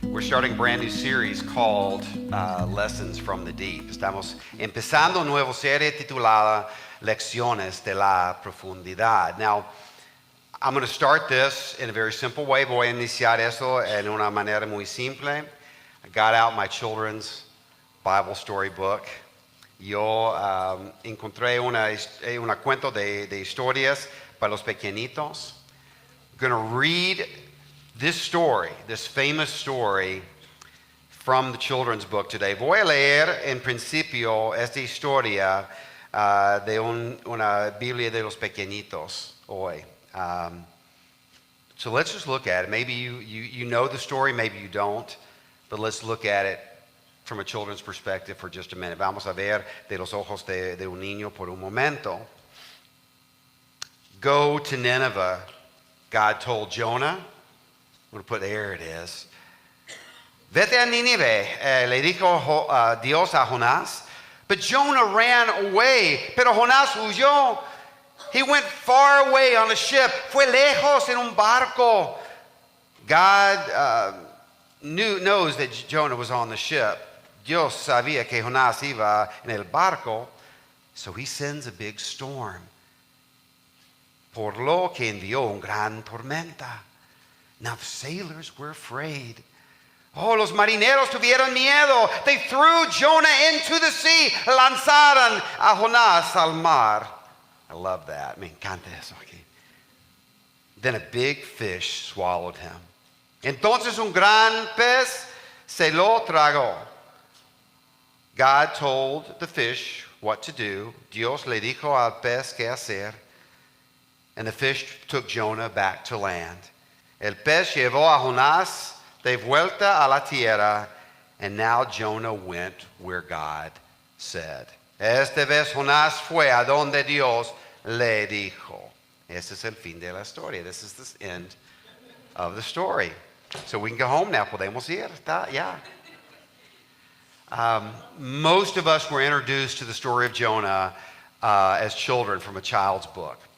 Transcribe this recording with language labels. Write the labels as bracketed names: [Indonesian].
[English] starting a brand new series called Lessons from the Deep. [Spanish] Estamos empezando una nueva serie titulada Lecciones de la Profundidad. [English] Now, I'm going to start this in a very simple way. [Spanish] Voy a iniciar eso en una manera muy simple. [English] I got out my children's Bible story book. [Spanish] Yo encontré una cuento de historias para los pequeñitos. [English] I'm going to read this story, this famous story from the children's book today. [Spanish] Voy a leer en principio esta historia de una Biblia de los pequeñitos hoy. [English] So let's just look at it. Maybe you know the story, maybe you don't, but let's look at it from a children's perspective for just a minute. [Spanish] Vamos a ver de los ojos de un niño por un momento. [English] Go to Nineveh, God told Jonah. I'm going to put there it is. [Spanish] Vete a Nínive, le dijo Dios a Jonás. [English] But Jonah ran away. Pero Jonás huyó. He went far away on a ship. Fue lejos en un barco. God knows that Jonah was on the ship. [Spanish] Dios sabía que Jonás iba en el barco. So he sends a big storm. Por lo que envió un gran tormenta. [English] Now the sailors were afraid. [Spanish] Oh, los marineros tuvieron miedo. [English] They threw Jonah into the sea. Lanzaron a Jonás al mar. I love that. Me encanta eso aquí. Then a big fish swallowed him. [Spanish] Entonces un gran pez se lo tragó. [English] God told the fish what to do. [Spanish] Dios le dijo al pez qué hacer. [English] And the fish took Jonah back to land. [Spanish] El pez llevó a Jonás de vuelta a la tierra, and now Jonah went where God said. Esta vez Jonás fue a donde Dios le dijo. Ese es el fin de la historia. [English] This is the end of the story. So we can go home now. Podemos ir. Yeah. Most of us were introduced to the story of Jonah as children from a child's book.